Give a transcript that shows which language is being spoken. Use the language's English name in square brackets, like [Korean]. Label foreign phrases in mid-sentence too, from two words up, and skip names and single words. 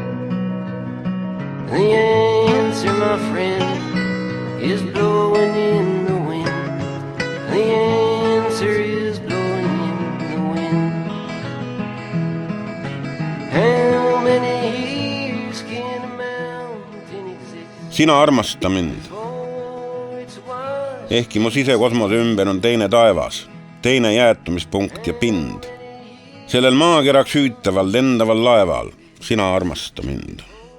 [English] The answer, my friend, is blowing in the wind. The answer is blowing in the wind. How many years can a mountain exist? [Estonian] Sina armasta mind. Ehkki mu sisekosmose ümber on teine taevas, teine jäätumispunkt ja pind. Sellel maakeraks hüütaval lendaval laeval sina armasta mind.